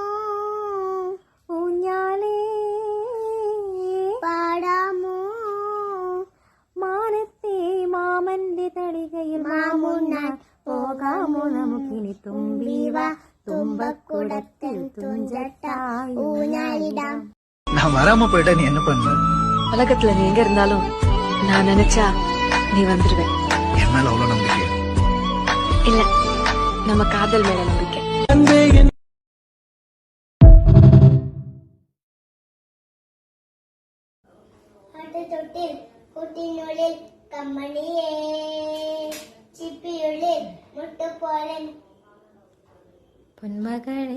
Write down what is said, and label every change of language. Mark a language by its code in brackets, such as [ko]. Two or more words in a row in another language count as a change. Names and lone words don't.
[ml] ഊഞ്ഞാലേ പാടാമോ. മാനത്തെ മാമന്റെ തളികയിൽ മാമുണ്ണാൻ പോകാമോ നമുക്കിനി. തുമ്പീവ തുമ്പക്കുടത്തിൽ തുഞ്ചത്തായി ഊഞ്ഞാലിടാം. [ta] நான் வராம போயிட்டா நீ என்ன பண்ண? உலகத்துல நீ எங்க இருந்தாலும் நான் நினைச்சா நீ வந்துருவேன். என் மேல அவ்வளவு நம்பிக்கை இல்ல, நம்ம காதல் மேல நம்பிக்கை. [ml] തൊട്ടിൽ കുട്ടിനുള്ളിൽ കമ്മണിയേ ചിപ്പിയുള്ളിൽ മുട്ടുപോലൻ പൊന്മകളെ